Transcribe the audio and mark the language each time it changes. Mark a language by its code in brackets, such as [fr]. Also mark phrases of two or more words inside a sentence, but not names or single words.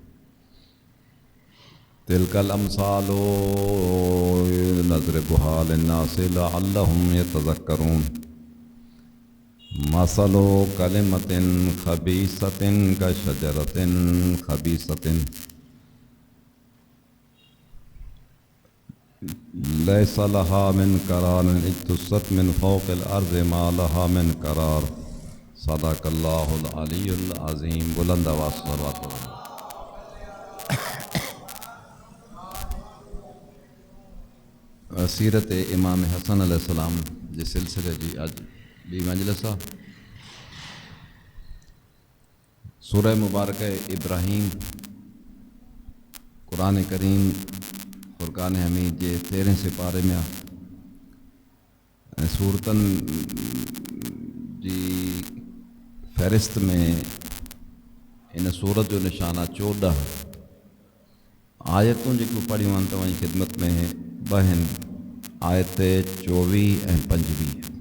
[ar] تلك الأمثال نضربها للناس لعلهم يتذكرون. مثل كلمة خبيثة كشجرة خبيثة ليس لها من قرار اجتثت من فوق الأرض ما لها من قرار. صدق الله العلي العظيم. [ur] بلند آواز صلوات پڑھو. [sd] सीरत इमाम हसन अलैहिस्सलाम जे सिलसिले जी अज ॿी मजलिस आहे। सूरह मुबारक इब्राहीम क़ुरान करीम फ़ुरक़ान हमीद जे 13 सिपारे में आहे ऐं सूरतनि जी फ़हरिस्त में इन सूरत जो निशान आहे 14 आयतूं जेकियूं पढ़ियूं आहिनि तव्हांजी ख़िदमत में ॿ आहिनि, आयत 24 ऐं 25।